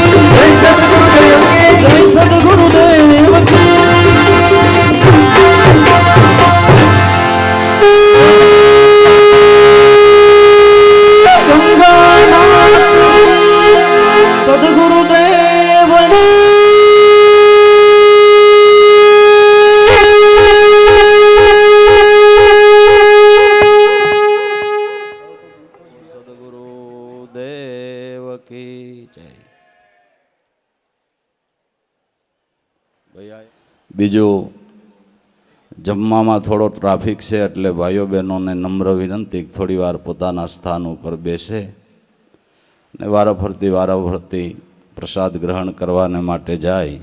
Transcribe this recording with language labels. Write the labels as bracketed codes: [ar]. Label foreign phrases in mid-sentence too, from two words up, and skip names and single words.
[hi] जय सद्गुरुदेव की जय सद्गुरुदेव की गंगानाथ सद्गुरुदेव सदगुरुदेव की जय. [gu] બીજું જમવામાં થોડો ટ્રાફિક છે એટલે ભાઈઓ બહેનોને નમ્ર વિનંતી થોડી વાર પોતાના સ્થાન ઉપર બેસે ને વારાફરતી પ્રસાદ ગ્રહણ કરવાને માટે જાય.